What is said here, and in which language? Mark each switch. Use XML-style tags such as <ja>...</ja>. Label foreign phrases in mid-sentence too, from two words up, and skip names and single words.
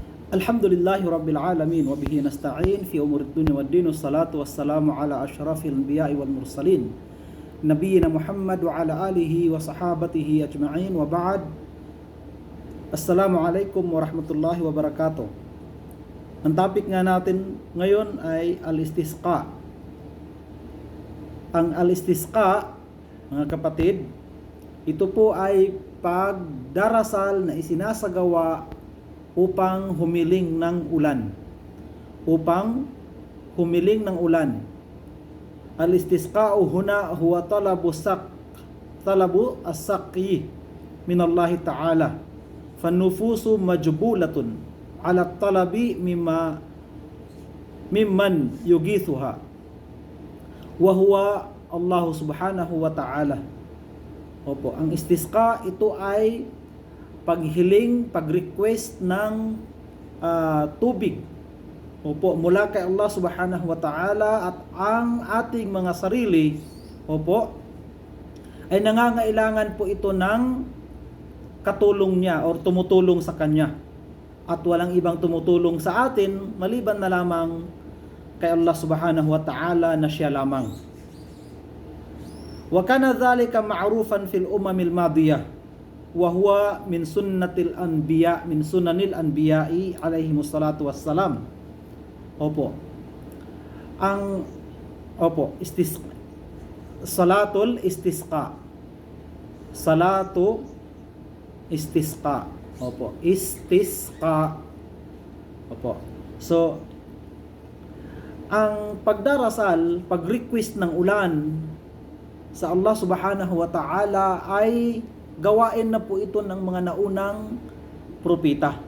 <ar>الحمد لله رب العالمين وبه نستعين في أمور الدنيا والدين والصلاة والسلام على أشرف الأنبياء والمرسلين نبينا محمد وعلى آله وصحابته أجمعين وبعد. السلام عليكم ورحمة الله وبركاته.</ar> <tl>Ang topic nga natin ngayon ay al-istisqa. Ang al-istisqa, mga kapatid, ito po ay pagdarasal na isinasagawa upang humiling ng ulan. Upang humiling ng ulan.</tl> <ar>الاستسقاء هنا هو طلب السقي من الله تعالى. فالنفوس مجبولة على طلب ممن يغيثها. وهو الله سبحانه وتعالى.</ar> <tl>Opo, ang istisqa ito ay paghiling, pag-request ng tubig. Opo, mula kay Allah</tl> <ar>سبحانه وتعالى,</ar> <tl>at ang ating mga sarili, opo, ay nangangailangan po ito ng katulong niya or tumutulong sa kanya. At walang ibang tumutulong sa atin maliban na lamang kay Allah</tl> <ar>سبحانه وتعالى</ar> <tl>na siya lamang.</tl> <ar>وكان ذلك معروفا في الأمم الماضية وهو من سنة الأنبياء عليهم الصلاة والسلام. Opo. صلاة الاستسقاء. صلاة استسقاء.</ar> <tl>Opo, istisqa. Opo. So, ang pagdarasal, pag-request ng ulan sa Allah</tl> <ar>سبحانه وتعالى</ar> <tl>ay gawain na po ito ng mga naunang propeta.</tl>